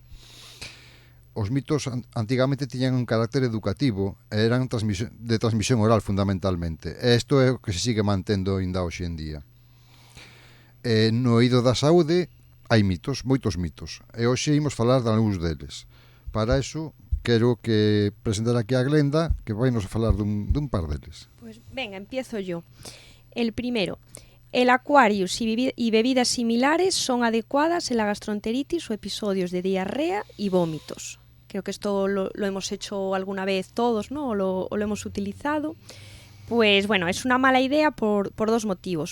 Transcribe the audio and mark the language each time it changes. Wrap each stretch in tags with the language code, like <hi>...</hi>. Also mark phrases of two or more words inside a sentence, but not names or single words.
<gl>Os mitos antigamente tiñan un carácter educativo e eran de transmisión oral fundamentalmente. E isto é o que se sigue mantendo ainda hoxe en día. No eido da saúde hai mitos, moitos mitos, e hoxe imos falar de algúns deles. Para eso, quero que presentar aquí a Glenda, que vai nos falar dun par deles.</gl> <es>Pues venga, empiezo yo. El primero, el Aquarius y bebidas similares son adecuadas en la gastroenteritis o episodios de diarrea y vómitos. Creo que esto lo hemos hecho alguna vez todos, ¿no? O lo hemos utilizado. Pues bueno, es una mala idea por dos motivos.</es>